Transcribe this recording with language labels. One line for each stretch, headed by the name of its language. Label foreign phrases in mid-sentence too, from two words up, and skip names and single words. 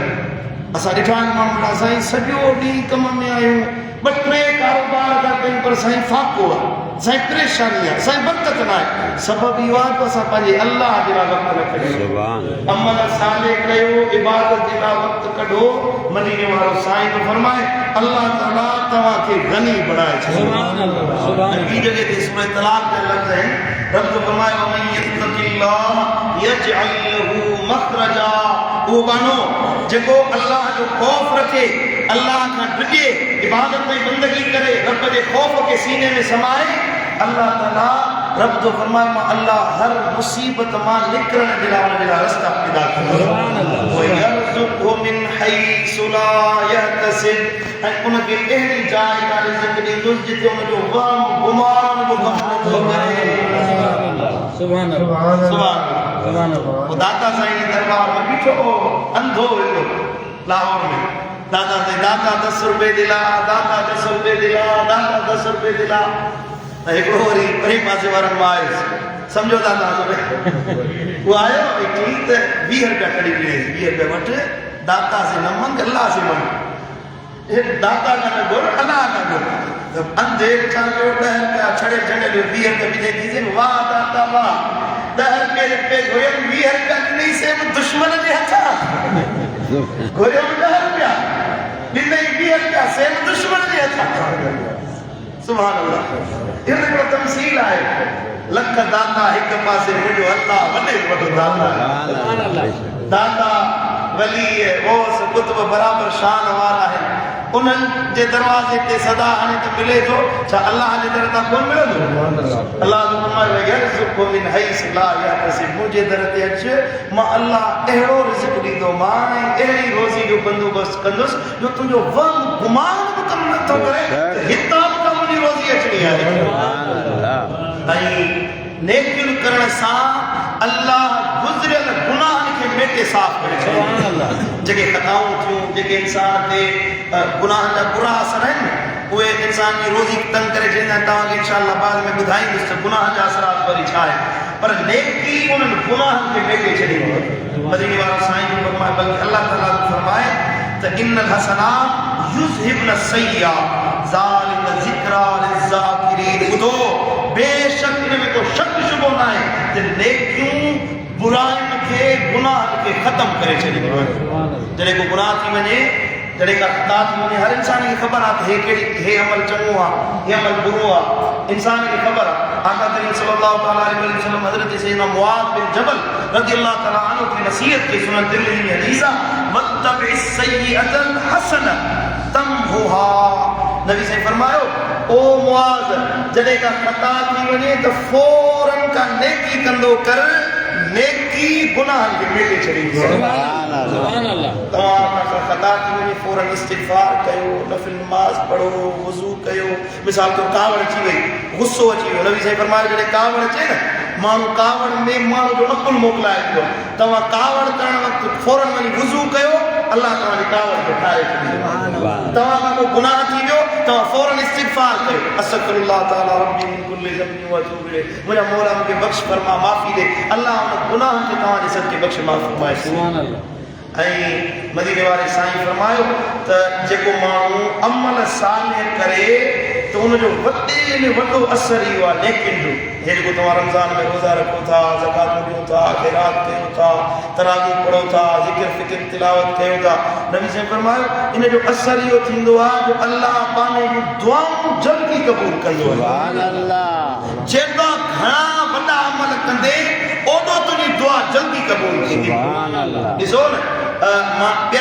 Sindhi: असां ॾिठा आहिनि माण्हू साईं सॼो ॾींहुं कम में आहियूं, ॿ टे कारोबार था कयूं पर साईं फाको आहे, साईं परेशानी आहे, साईं बरकत न आहे, सबबु इहो आहे त असां पंहिंजे अल्लाह जे लाइ वक़्तु न कढियो, अमल सालिह कयो, इबादत जे लाइ वक़्तु कढो। मदीने वारो साईं तो फरमाए अल्लाह ताला तव्हांखे गनी बणाए छॾींदो। ॿी जॻह ते सूरह तलाक़ जा लफ़्ज़ आहिनि, रब जो फरमाए
Arabic: ومن يتق الله يجعل له مخرجا,
Sindhi: उहो बानो जेको अल्लाह जो ख़ौफ़ रखे, अल्लाह खां ॾिजे, इबादत में बंदगी करे, रब जे ख़ौफ़ खे सीने में समाए, अल्लाह ताला रब जो फरमाए मां अल्लाह हर मुसीबत मां निकिरण जे लाइ उन जे लाइ रस्ता पैदा कंदो,
Arabic: ويرزقه من حيث لا يحتسب,
Sindhi: ऐं उनखे अहिड़ी जाइ तां रिज़्क़ ॾींदुसि जिते उनजो वहम गुमान बि कम नथो करे।
Arabic: سبحان الله، سبحان الله.
Sindhi: वो दाता साईं जे दरबार में बीठो अंधो वेठो लाहौर में,
Urdu: دادا سے دادا 10 روپے دلا, دادا 10 روپے دلا, دادا 10 روپے دلا.
Sindhi: हिकिड़ो वरी परे पासे वारनि मां आयुसि, सम्झो दादा वो आयो ठीक त 20 रुपया कढी ॾिनईं, 20 रुपया वठ,
Urdu: داتا سے نہ مانگ اللہ سے مانگ,
Sindhi: दाता का न घुर अल्लाह का घुर। जब अंधे छा कयो 10 रुपया छड़े छड़े 20 रुपया विझे थी, वाह दाता वाह, 10 रुपये घुरियमि, 20 रुपया ॾिनई से दुश्मन जे हथां, घुरियमि 10 रुपया ॾिनई, 20 रुपया से दुश्मन जे हथां।
Arabic: سبحان الله.
Sindhi: इहो हिकिड़ो तमसील आहे, लख दाता हिकु पासे, मुंहिंजो अल्लाह वॾे वॾो दाता, दाता वली ओस कुतुब बराबरि शान वारा आहिनि, उन्हनि जे दरवाज़े ते सदा हाणे त मिले थो, छा अल्लाह जे दर तां कोन मिलंदो? अल्लाह जो फरमायो
Arabic: يرزقه من حيث لا يحتسب,
Sindhi: मुंहिंजे दर ते अच, मां अल्लाह अहिड़ो रिज़्क़ ॾींदोमांइ, अहिड़ी रोज़ी जो बंदोबस्तु कंदुसि जो तुंहिंजो वहम गुमान बि कमु नथो करे, हितां बि त मुंहिंजी रोज़ी अचणी आहे। ऐं नेकियूं करण सां अल्लाह गुज़रियल गुनाहनि खे मेटे साफ़ करे छॾींदो। जेके ख़ताऊं थियूं, जेके इंसान ते गुनाहनि जा बुरा असर आहिनि, उहे इंसान की रोज़ी तंग करे चवंदा तव्हांखे इंशाअल्लाह बाद में ॿुधाईंदुसि त गुनाह जा असरात वरी छा आहे पर नेकी उन्हनि गुनाहनि खे मेटे छॾींदो मदीने वारा साईं जो फरमाए बल्कि अल्लाह ताला फरमाए त
Arabic: إن الحسنات يذهبن السيئات ذلك ذكرى للذاكرين
Sindhi: ॿुधो बेशक इन में को शक शुबो न आहे त नेकियूं बुराइयुनि खे गुनाहनि खे ख़त्म करे छॾींदियूं आहिनि जॾहिं को गुनाह थी वञे जॾहिं का ख़ता थी वञे हर इंसान खे ख़बर आहे त हे अमल चङो आहे हे अमल बुरो आहे इंसान खे ख़बर आहे आका करीम
Arabic: صلى الله عليه وسلم
Sindhi: हज़रत सैयदना मुआज़ बिन जबल
Arabic: رضي الله تعالى عنه
Sindhi: की नसीहत की सुनन तिरमिज़ी में हदीस आहे
Arabic: وأتبع السيئة الحسنة
Sindhi: तमहुहा नबी से फरमायो ओ मुआज़ जॾहिं का ख़ता थी वञे त फौरन का नेकी कंदो कर नेकी गुनाहनि खे मेटे छॾींदी
Arabic: سبحان الله
Sindhi: तव्हां का ख़ता थी वञे फौरन इस्तिग़फ़ार कयो नफ़िल नमाज़ पढ़ो वज़ू कयो मिसाल तो कावड़ अची वई गुस्सो अची वियो नबी साईं फरमायो जॾहिं कावड़ अचे न माण्हू कावड़ में माण्हू जो अकुल मोकिलाए थो तव्हां कावड़ करण वक़्तु फौरन वञी वज़ू कयो अल्लाह तव्हांजी कावड़ खे ठाहे छॾींदो तव्हां खां को गुनाह थी वियो तव्हां फौरन इस्तिग़फ़ार कयो
Arabic: أستغفر الله تعالى ربي من كل ذنب وأتوب إليه
Sindhi: मुंहिंजा मौला मूंखे बख़्श फरमा माफ़ी ॾे अल्लाह उन गुनाह खे तव्हांजे सदके बख़्श माफ़ फरमाए
Arabic: سبحان الله
Sindhi: ऐं मदीने वारे साईं फरमायो त जेको माण्हू अमल सालिह करे तो उनजो वॾे में वॾो असर इहो आहे नेकियुनि जो हे जेको तव्हां रमज़ान में रोज़ा रखो था ज़कात ॾियो था ख़ैरात कयो था तरावी पढ़ो था ज़िक्र फ़िक्र तिलावत कयो था नबी साईं फरमायो इन जो असर इहो थींदो आहे जो अल्लाह पाने जूं दुआऊं जल्दी क़बूल कंदो आहे
Arabic: سبحان الله
Sindhi: जेका घणा वॾा अमल कंदे ओॾो तुंहिंजी दुआ जल्दी क़बूल थींदी
Arabic: سبحان الله
Sindhi: ॾिसो न मां